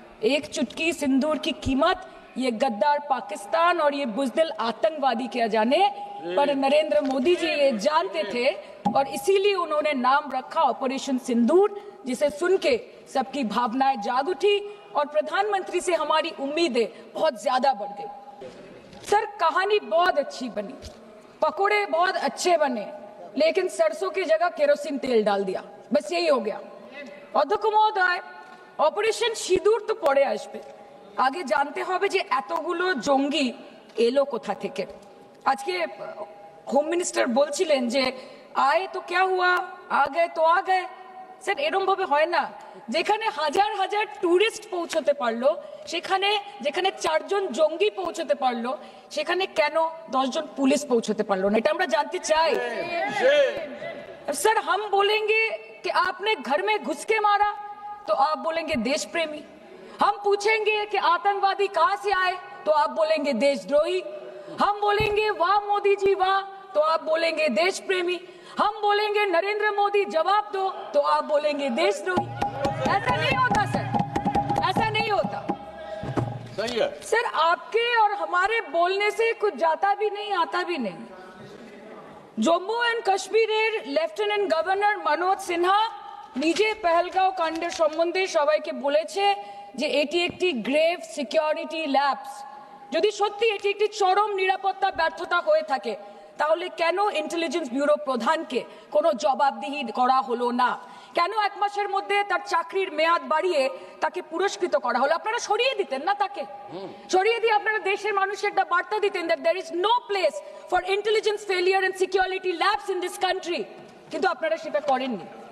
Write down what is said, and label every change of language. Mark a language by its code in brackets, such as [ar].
[hi] एक चुटकी सिंदूर की कीमत ये गद्दार पाकिस्तान और ये बुज़दिल आतंकवादी क्या जाने, पर नरेंद्र मोदी जी ये जानते थे और इसीलिए उन्होंने नाम रखा ऑपरेशन सिंदूर, जिसे सुन के सबकी भावनाएं जाग उठी और प्रधानमंत्री से हमारी उम्मीदें बहुत ज्यादा बढ़ गई। सर, कहानी बहुत अच्छी बनी, पकोड़े बहुत अच्छे बने, लेकिन सरसों की जगह केरोसिन तेल डाल दिया, बस यही हो गया। [bn] অধ্যক্ষ মহোদয়, অপারেশন সিঁদুর তো পড়ে আসবে, আগে জানতে হবে যে এতগুলো জঙ্গি এলো কোথা থেকে। আজকে হোম মিনিস্টার বলছিলেন যে আয়ে তো [hi] क्या हुआ, आ गए तो आ गए। [bn] স্যার, এরকম ভাবে হয় না। যেখানে হাজার হাজার টুরিস্ট পৌঁছতে পারলো, সেখানে যেখানে 4 জন জঙ্গি পৌঁছতে পারলো, সেখানে কেন 10 জন পুলিশ পৌঁছতে পারলো না, এটা আমরা জানতে চাই। [hi] सर, हम बोलेंगे कि आपने घर में घुस के मारा तो आप बोलेंगे देश प्रेमी, हम पूछेंगे कि आतंकवादी कहां से आए तो आप बोलेंगे देशद्रोही, हम बोलेंगे वाह मोदी जी वाह तो आप बोलेंगे देश प्रेमी, हम बोलेंगे नरेंद्र मोदी जवाब दो तो आप बोलेंगे देशद्रोही। ऐसा नहीं होता सर, ऐसा नहीं होता। सही है सर, आपके और हमारे बोलने से कुछ जाता भी नहीं आता भी नहीं। [bn] জম্মু অ্যান্ড কাশ্মীরের লেফটেন্যান্ট গভর্নর মনোজ সিনহা নিজে পেহেলগাঁও কাণ্ডের সম্বন্ধে সবাইকে বলেছে যে এটি একটি গ্রেভ সিকিউরিটি ল্যাপস। যদি সত্যি এটি একটি চরম নিরাপত্তা ব্যর্থতা হয়ে থাকে, তাহলে কেন ইন্টেলিজেন্স ব্যুরো প্রধানকে কোনো জবাবদিহি করা হলো না? কেন 1 মাসের মধ্যে তার চাকরির মেয়াদ বাড়িয়ে তাকে পুরস্কৃত করা হলো? আপনারা সরিয়ে দিতেন না তাকে? সরিয়ে দিয়ে আপনারা দেশের মানুষকে একটা বার্তা দিতেন [en] that there is no place for intelligence failure and security labs in this country, [bn] কিন্তু আপনারা সেটা করেননি।